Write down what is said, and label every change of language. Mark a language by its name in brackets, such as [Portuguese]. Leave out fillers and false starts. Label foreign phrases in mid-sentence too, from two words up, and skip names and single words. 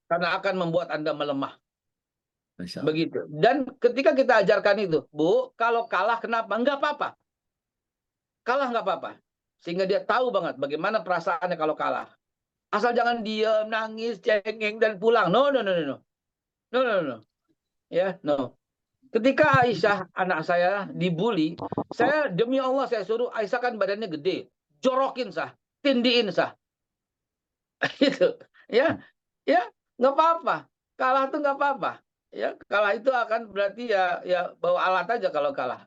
[Indonesian] karena akan membuat Anda melemah. [Arabic] ما شاء الله. [Indonesian] Begitu. Dan ketika kita ajarkan itu, Bu, kalau kalah kenapa? Enggak apa-apa. Kalah nggak apa-apa. Sehingga dia tahu banget bagaimana perasaannya kalau kalah. Asal jangan diam, nangis, cengeng, dan pulang. [English] No, no, no, no, no. No, no, no. Ya, no. [Indonesian] Ketika Aisyah, anak saya, dibully, saya demi Allah saya suruh, Aisyah kan badannya gede. Jorokin sah, tindiin sah. Gitu. Ya, ya, nggak apa-apa. Kalah tuh nggak apa-apa. Ya, kalah itu akan berarti ya bawa alat aja kalau kalah.